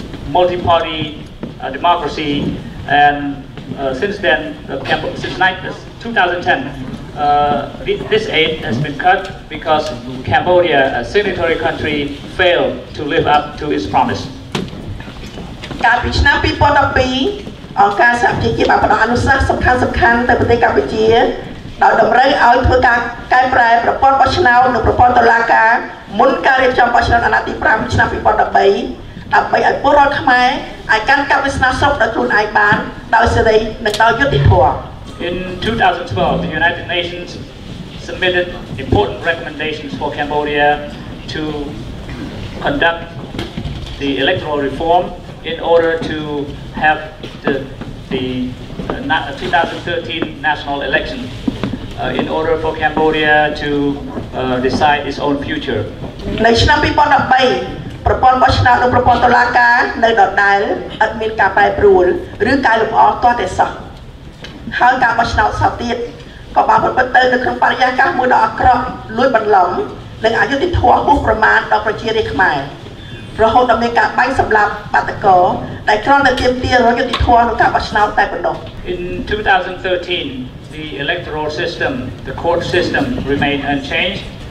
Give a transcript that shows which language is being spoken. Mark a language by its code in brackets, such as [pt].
[en] multi-party democracy, and since then, since 2010, this aid has been cut because Cambodia, a signatory country, failed to live up to its promise. [km] កាលពីឆ្នាំ2012អង្គការសហប្រជាជាតិបានផ្ដល់អនុសាសន៍សំខាន់ៗទៅប្រទេសកម្ពុជាដោយតម្រូវឲ្យធ្វើការកែប្រែប្រព័ន្ធបោះឆ្នោតនិងប្រព័ន្ធតុលាការមុនការរៀបចំបោះឆ្នោតអាណត្តិទី5ឆ្នាំ2013ដើម្បីឲ្យពលរដ្ឋខ្មែរអាចកាន់កាប់វាសនាស្រុកដោយខ្លួនឯងបានដោយសេរីនិងដោយយុត្តិធម៌ [en] In 2012, the United Nations submitted important recommendations for Cambodia to conduct the electoral reform in order to have the 2013 national election in order for Cambodia to decide its own future. [km] នៅឆ្នាំ2013ប្រព័ន្ធបោះឆ្នោតនិងប្រព័ន្ធតុលាការនៅដដែលឥតមានការប្រែប្រួលឬកែលម្អទាល់តែសោះហើយការបោះឆ្នោតសោះទៀតក៏បានប្រព្រឹត្តទៅនៅក្នុងបរិយាកាសមួយដ៏អាក្រក់លួចបន្លំនិងអយុត្តិធម៌ហួសប្រមាណដល់ប្រជារាស្ត្រខ្មែររហូតដល់មានការបាញ់សម្លាប់បាតុករដែលគ្រាន់តែទាមទាររយុត្តិធម៌ក្នុងការបោះឆ្នោតតែប៉ុណ្ណោះ [en] In 2013, the electoral system, the court system remained unchanged.